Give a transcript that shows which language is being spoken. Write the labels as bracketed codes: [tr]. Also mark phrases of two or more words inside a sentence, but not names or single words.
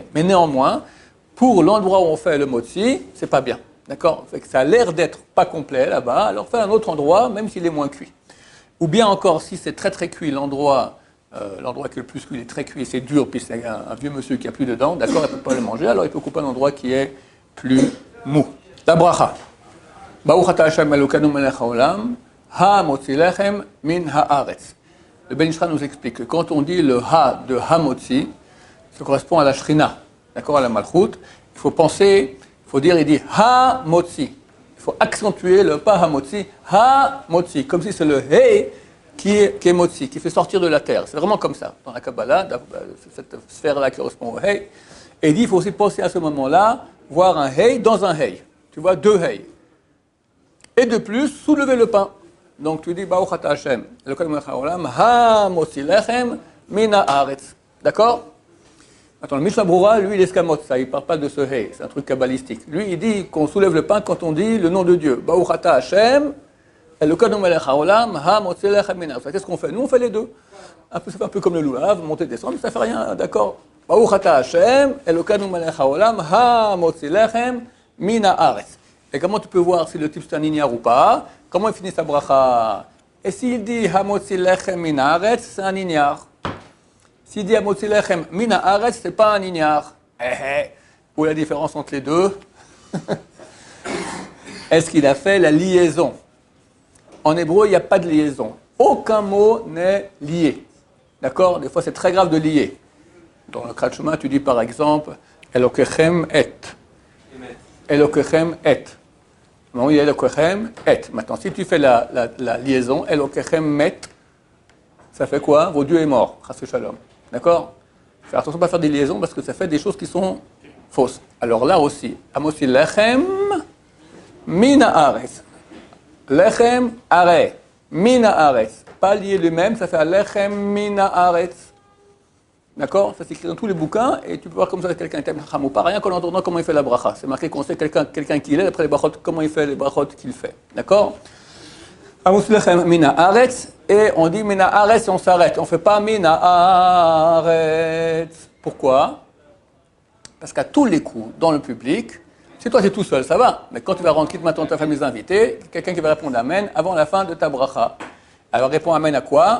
[fr] Mais néanmoins, pour l'endroit où on fait le motzi, c'est pas bien, d'accord? Fait que ça a l'air d'être pas complet là-bas, alors fais un autre endroit, même s'il est moins cuit. Ou bien encore, si c'est très très cuit, l'endroit qui est le plus cuit, il est très cuit, c'est dur, puis c'est un vieux monsieur qui a plus dedans, d'accord, il ne peut pas le manger, alors il peut couper un endroit qui est plus mou. La bracha. [he] ברוך אתה השם אלוקינו מלך העולם המוציא לחם מן הארץ. [fr] Le Ben Ishra nous explique que quand on dit le ha de ha-motzi, ça correspond à la shrina, d'accord, à la malchut. Il faut penser, il dit ha-motzi. Il faut accentuer le pas [he] המוציא המוציא, [fr] comme si c'est le hey qui est motzi, qui fait sortir de la terre. C'est vraiment comme ça. Dans la Kabbalah, cette sphère-là qui correspond au hey. Et il faut aussi penser à ce moment-là, voir un hey dans un hey. Tu vois, deux hey. Et de plus, soulever le pain. Donc tu dis, [he] ברוך אתה השם אלוקינו מלך העולם המוציא לחם מן הארץ. [fr] D'accord? Attends, le [he] משנה ברורה, [fr] lui, il escamote ça, il ne parle pas de ce hey, c'est un truc kabbalistique. Lui, il dit qu'on soulève le pain quand on dit le nom de Dieu. [he] ברוך אתה השם אלוקינו מלך העולם המוציא לחם מן הארץ. [fr] Qu'est-ce qu'on fait? Nous, on fait les deux. Ça fait un peu comme le loulav, monter, descendre, mais ça ne fait rien, d'accord? [he] ברוך אתה השם אלוקינו מלך העולם המוציא לחם מן הארץ. [fr] Et comment tu peux voir si le type c'est un ignare ou pas? Comment il finit sa bracha? Et s'il dit [he] המוציא לחם מן הארץ, [fr] c'est un ignare. S'il dit [he] המוציא לחם מן הארץ, [fr] c'est pas un ignare. Où est la différence entre les deux? Est-ce qu'il a fait la liaison? En hébreu, il n'y a pas de liaison. Aucun mot n'est lié. D'accord? Des fois, c'est très grave de lier. Dans le [he] קריאת שמע, [fr] tu dis par exemple [he] אלוקיכם אמת. אלוקיכם אמת. [fr] Non, il y a [he] אלוקיכם אמת. [fr] Maintenant, si tu fais la liaison, [he] אלוקיכם מת, [fr] ça fait quoi? Vos dieux est mort. [he] חס ושלום. [fr] D'accord? Faire attention à ne pas faire des liaisons parce que ça fait des choses qui sont fausses. Alors là aussi, [he] המוציא לחם מן הארץ. לחם ארץ. מן הארץ. [fr] Pas lié lui-même, ça fait [he] לחם מן הארץ. [fr] D'accord? Ça s'écrit dans tous les bouquins et tu peux voir comme ça quelqu'un est un ou pas, rien qu'en entendant comment il fait la bracha. C'est marqué qu'on sait quelqu'un qui est, après les brachot, comment il fait les brachot qu'il fait. D'accord? [he] המוציא לחם מן הארץ. [fr] Et on dit [he] מן הארץ [fr] et on s'arrête. On ne fait pas [he] מן הארץ. [fr] Pourquoi? Parce qu'à tous les coups, dans le public, si toi tu es tout seul, ça va. Mais quand tu vas rendre quitte maintenant ta famille invitée, quelqu'un qui va répondre amen avant la fin de ta bracha. Alors répond amen à quoi?